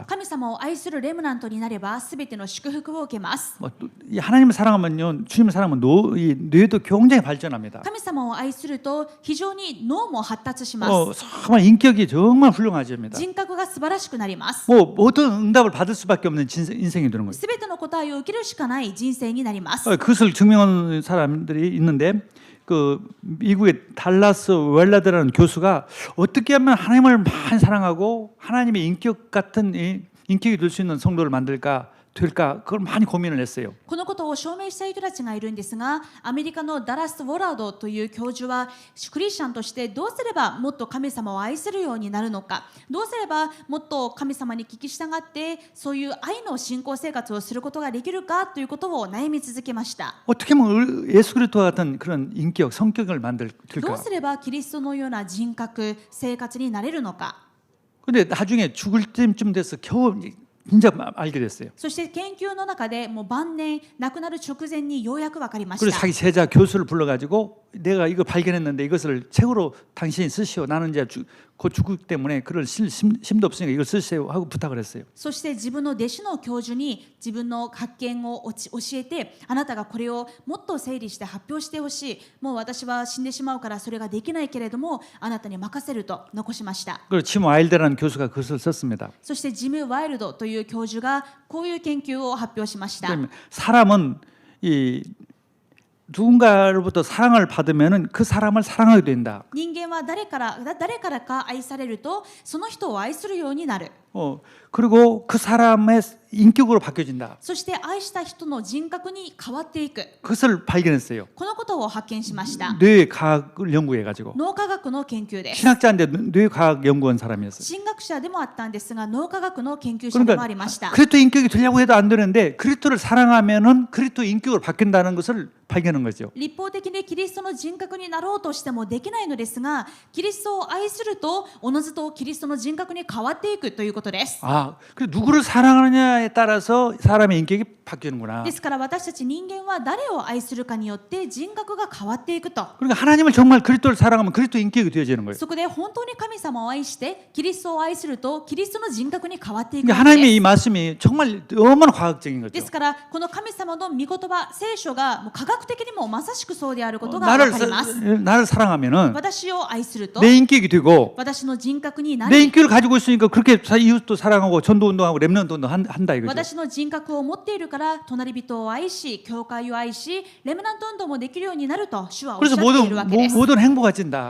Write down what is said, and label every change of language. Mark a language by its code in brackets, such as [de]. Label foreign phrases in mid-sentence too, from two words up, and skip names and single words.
[ja] 神様を愛するレムナントになれば全ての祝福を受けます。 [ko] 이 하나님을 사랑하면요, 주님을 사랑하면 이 뇌도 굉장히 발전합니다. [ja] 神様を愛すると非常に脳も発達します。 [ko] 정말 인격이 정말 훌륭하십니다. [ja] 人格が素晴らしくなります。 [ko] 모든 응답을 받을 수밖에 없는 인생이 되는 거예요. [ja] 全ての答えを受けるしかない人生になります。 [ko] 그것을 증명하는 사람들이 있는데 그 미국의 달라스 웰라드라는 교수가 어떻게 하면 하나님을 많이 사랑하고 하나님의 인격 같은 인격이 될 수 있는 성도를 만들까 될까 그걸 많이 고민을 했어요. [ja] このことを証明した人たちがいるんですが、アメリカのダラス・ウォラードという教授はクリスチャンとしてどうすればもっと神様を愛するようになるのか、どうすればもっと神様に聞き従ってそういう愛の信仰生活をすることができるかということを悩み続けました。 [ko] 어떻게 하면 예수 그리스도와 같은 그런 인격, 성격을 만들까? [ja] どうすればキリストのような人格、生活になれるのか。 [ko] 근데 나중에 죽을 때쯤 돼서 겨우 진짜 알게 됐어요. [ja] そして研究の中でもう晩年亡くなる直前にようやく分かりまし [ko] 그래서 [ja] た。 [ko] 자기 제자 교수를 불러가지고 내가 이거 발견했는데 이것을 책으로 당신이 쓰시오. 나는 이제 곧 죽기 때문에 그럴 힘도 없으니까 이걸 쓰세요 하고 부탁을 했어요. [ja] そして自分の弟子の教授に自分の発見を教えて、あなたがこれをもっと整理して発表してほしい。もう私は死んでしまうからそれができないけれどもあなたに任せると残しました。 [ko] 그리고 짐 와일드라는 교수가 그것을 썼습니다. [ja] そしてジム・ワイルドという教授がこういう研究を発表しました。 [ko] 그러면 사람은 이 누군가로부터 사랑을 받으면은 그 사람을 사랑하게 된다. [ja] 人間は誰からか愛されるとその人を愛するようになる。 [ko] 그리고 그 사람의 인격으로 바뀌어진다. [ja] そして愛した人の人格に変わっていく。 [ko] 그것을 발견했어요. [ja] このことを発見しました。 [ko] 뇌과학을 연구해가지고 [ja] 脳科学の研究です。 [ko] 신학자인데 뇌과학 연구원 사람이었어요. [ja] 神学者でもあったんですが脳科学の研究者でもありました。 [ko] 그리스도 인격이 되려고 해도 안 되는데 그리스도를 사랑하면은 그리스도 인격으로 바뀐다는 것을 발견한 거죠. [ja] 立法的にキリストの人格になろうとしてもできないのですが、キリストを愛するとおのずとキリストの人格に変わっていくということです。 [ko] 그 누구를 사랑하느냐에 따라서 사람의 인격이 바뀌는구나. [ja] ですから私たち人間は誰を愛するかによって人格が変わっていくと。 [ko] 그러니까 하나님을 정말 그리스도를 사랑하면 그리스도 인격이 되어지는 거예요. [ja] そこで本当に神様を愛してキリストを愛するとキリストの人格に変わっていく [ko] 그러니까 [ja] んです。 [ko] 하나님의 이 말씀이 정말 너무나 과학적인 [ja] で [ko] 거죠. [ja] すからこの神様の御言葉聖書がもう科学的にもまさしくそうであることが分かります。 [ko] 나를 사랑하면은 [ja] 私を愛すると [ko] 내 인격이 되고 [ja] 私の人格にな [ko] 내 [ja] り、 [ko] 인격을 가지고 있으니까 그렇게 이웃도 사랑하고 전도 운동하고 렘넌트 운동 한다 이거죠. [ja] 私の人格を持っているから隣人を愛し教会を愛しレムナント運動もできるようになると主はおっしゃ [ko] 그래서 [ja] っているわけです。 [ko] 모든 행복해진다.